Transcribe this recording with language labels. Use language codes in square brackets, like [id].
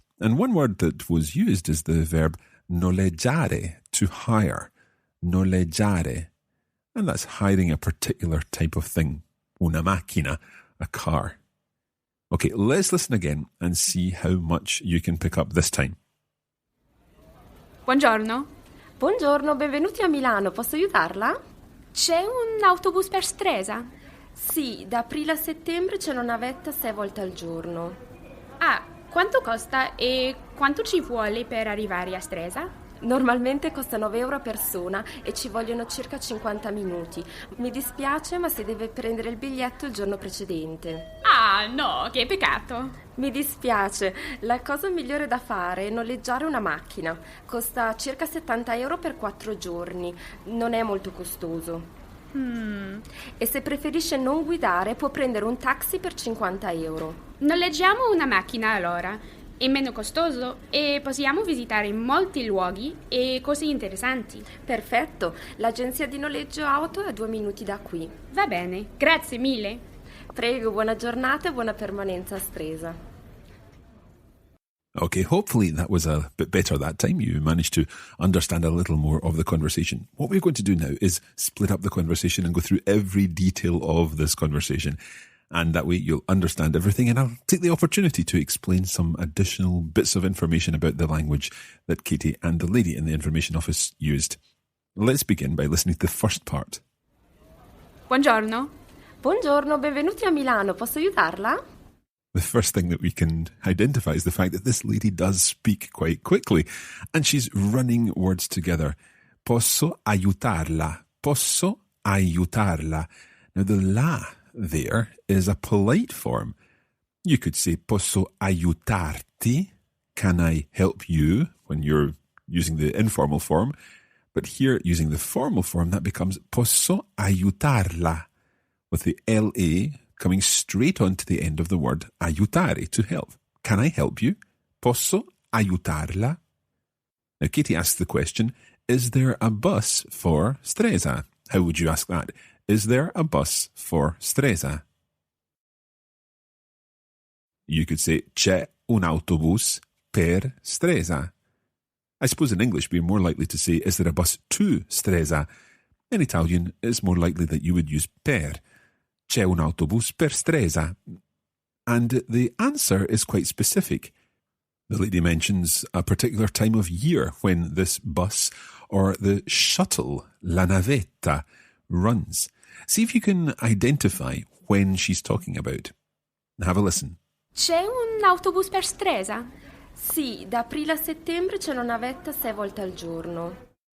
[en] And one word that was used is the verb noleggiare, to hire. Noleggiare. And that's hiring a particular type of thing. [it] Una macchina, [en] a car. Okay, let's listen again and see how much you can pick up this time. [it] Buongiorno. Buongiorno, benvenuti a Milano. Posso aiutarla? C'è un autobus per Stresa? Sì, da aprile a settembre c'è una navetta 6 volte al giorno. Ah, quanto costa e quanto ci vuole per arrivare a Stresa? Normalmente costa 9 euro a persona e ci vogliono circa 50 minuti. Mi dispiace, ma si deve prendere il biglietto il giorno precedente. Ah, no, che peccato. Mi dispiace, la cosa migliore da fare è noleggiare una macchina. Costa circa 70 euro per 4 giorni. Non è molto costoso. E se preferisce non guidare può prendere un taxi per 50 euro. Noleggiamo una macchina allora. è meno costoso e possiamo visitare molti luoghi e cose interessanti. Perfetto, l'agenzia di noleggio auto è a 2 minuti da qui. Va bene, grazie mille. Prego, buona giornata e buona permanenza a Stresa. [en] Okay, hopefully that was a bit better that time. You managed to understand a little more of the conversation. What we're going to do now is split up the conversation and go through every detail of this conversation. And that way you'll understand everything, and I'll take the opportunity to explain some additional bits of information about the language that Katie and the lady in the information office used. Let's begin by listening to the first part. Buongiorno. Buongiorno, benvenuti a Milano. Posso aiutarla? The first thing that we can identify is the fact that this lady does speak quite quickly, and she's running words together. [it] Posso aiutarla. Posso aiutarla. [en] Now the la there is a polite form. You could say [it] posso aiutarti. [en] Can I help you? When you're using the informal form. But here, using the formal form, that becomes [it] posso aiutarla, [en] with the LA coming straight on to the end of the word aiutare, to help. Can I help you? [it] Posso aiutarla? [en] Now, Katie asks the question, is there a bus for Stresa? How would you ask that? Is there a bus for Stresa? You could say, [it] c'è un autobus per Stresa. [en] I suppose in English we're more likely to say, is there a bus to Stresa? In Italian, it's more likely that you would use per. [it] C'è un autobus per Stresa. [en] And the answer is quite specific. The lady mentions a particular time of year when this bus or the shuttle, la navetta, runs. See if you can identify when she's talking about. Have a listen. [it] C'è un autobus per Stresa? Sì, da aprile a settembre c'è una navetta 6 volte al giorno.